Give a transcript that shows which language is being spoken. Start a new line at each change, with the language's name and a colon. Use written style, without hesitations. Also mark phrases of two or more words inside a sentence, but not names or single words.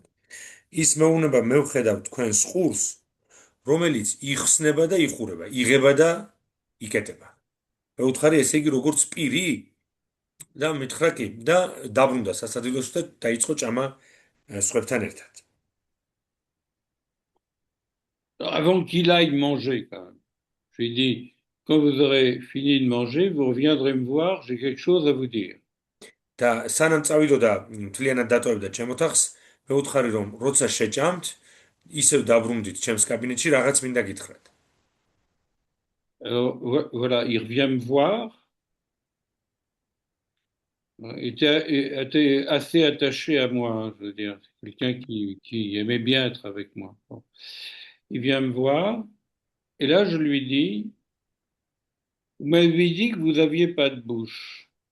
Georgian: ის მეუბნება მე ვხედავ თქვენს ყურს, რომელიც იხსნება და იხურება, იღება და იკეტება. მე ვუთხარი ესე იგი როგორც პირი და მითხრა კი და დაბრუნდა სასადილოში და დაიწყო ჭამა სხვებთან ერთად.
French: Avant qu'il aille manger, quand même. Je lui ai dit, quand vous aurez fini de manger, vous reviendrez me voir, j'ai quelque chose à vous dire.
Georgian: და სანამ წავიდოდა მთლიანად დატოვებდა ჩემ ოთახს, მე ვუთხარი რომ როცა შეჭამთ, ისევ დაბრუნდით ჩემს კაბინეტში, რაღაც მინდა გითხრათ.
French: Alors voilà, il revient me voir. Il était assez attaché à moi, hein, je veux dire, c'est quelqu'un qui aimait bien être avec moi. Bon. Il vient me voir, et là je lui dis, vous m'avez dit que vous n'aviez pas de bouche.